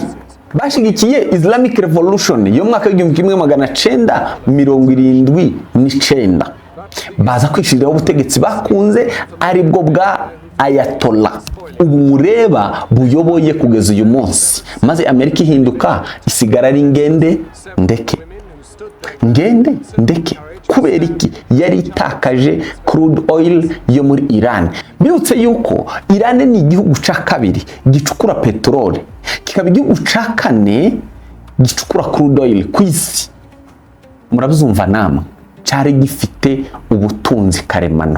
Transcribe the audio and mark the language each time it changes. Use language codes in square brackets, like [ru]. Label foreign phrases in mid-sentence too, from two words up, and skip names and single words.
[rn] Bashigikiye [en] Islamic Revolution [rn] yo mu mwaka w'1979, baza kwishiriraho ubutegetsi bakunze aribwo bwa Ayatollah ubu mureba buyoboye kugeza uyu munsi. Maze Amerika ihinduka isigara ari ngende ndeke. Kubera iki? Yari itakaje [en] crude oil [rn] yo muri Iran. Bibutse yuko Iran ni igihugu ca kabiri gicukura petrole, kikaba igihugu ca kane gicukura [en] crude oil [rn] kw'Isi. Murabyumva namwe, cyari gifite ubutunzi karemano.